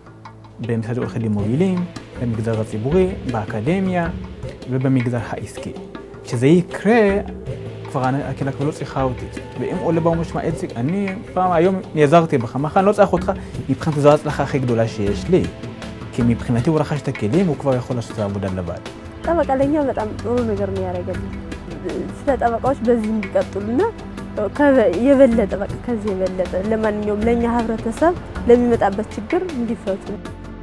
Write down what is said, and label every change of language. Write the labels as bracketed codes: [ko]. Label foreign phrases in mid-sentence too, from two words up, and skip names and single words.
[he] במשרד עורכי דין מובילים, במגזר הציבורי, באקדמיה ובמגזר העסקי. כשזה יקרה, כבר הקהילה כבר לא צריכה אותי. ואם עולה באומר שמה איציק, אני פעם היום נעזרתי בך, מחר אני לא צריך אותך, מבחינתי זו ההצלחה הכי גדולה שיש לי. כי מבחינתי הוא רכש את הכלים, הוא כבר יכול לעשות את העבודה לבד. [am] በቃ ለኛ በጣም ጥሩ ነገር ነው ያደረገልኝ ስለ ጠበቃዎች በዚህ እንዲቀጥሉና የበለጠ በቃ ከዚህ የበለጠ ለማንኛውም ለኛ ህብረተሰብ ለሚመጣበት ችግር እንዲፈቱ